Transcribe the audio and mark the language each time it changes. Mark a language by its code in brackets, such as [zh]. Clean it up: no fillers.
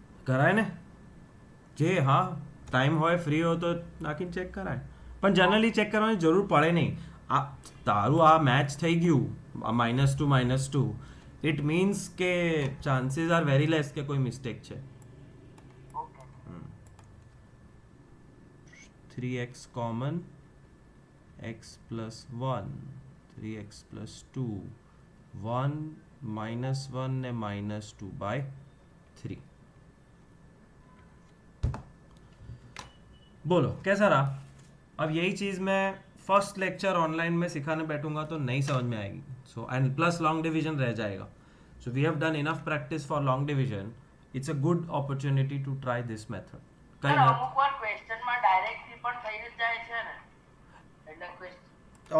[gu] કરાય ને, જે હા ટાઈમ હોય ફ્રી હોય તો નાખીને ચેક કરાય, પણ જનરલી ચેક કરવાની જરૂર પડે નહીં. આ તારું આ મેચ થઈ ગયું -2 [en] it means [gu] કે [en] chances are very less [gu] કે કોઈ મિસ્ટેક છે. Okay 3x common, x plus 1, 3x plus 2, 1 -1 ने -2 by 3. [hi] बोलो कैसा रहा? अब यही चीज़ मैं फर्स्ट लेक्चर ऑनलाइन में सिखाने बैठूंगा तो नहीं समझ में आएगी. [en] so and plus long division [hi] रह जाएगा. [en] So we have done enough practice for long division. It's a good opportunity to try this method. [gu] Sir [hi] कहीं [gu] અમુક વાર ક્વેશ્ચનમાં ડાયરેક્ટલી પણ થઈ જ જાય છે ને, એટલે ક્વેશ્ચન